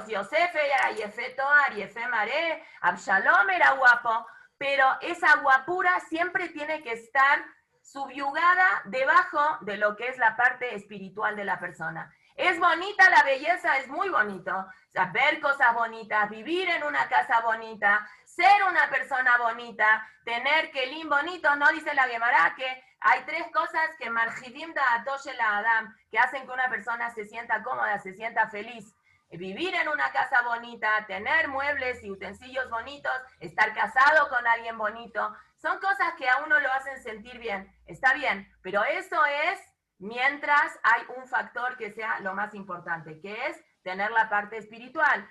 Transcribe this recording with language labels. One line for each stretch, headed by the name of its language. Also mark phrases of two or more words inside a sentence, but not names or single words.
Hebrew: Yosef era יפה תאר יפה מראה,
Spanish: Absalom era guapo, pero esa guapura siempre tiene que estar subyugada debajo de lo que es la parte espiritual de la persona. Es bonita la belleza, es muy bonito. O sea, ver cosas bonitas, vivir en una casa bonita, ser una persona bonita, tener kelim bonitos. No dice la Gemara que hay tres cosas que
Hebrew: מרחיבים דעתו של אדם,
Spanish: que hacen que una persona se sienta cómoda, se sienta feliz. Vivir en una casa bonita, tener muebles y utensilios bonitos, estar casado con alguien bonito, son cosas que a uno lo hacen sentir bien. Está bien, pero eso es mientras hay un factor que sea lo más importante, que es tener la parte espiritual.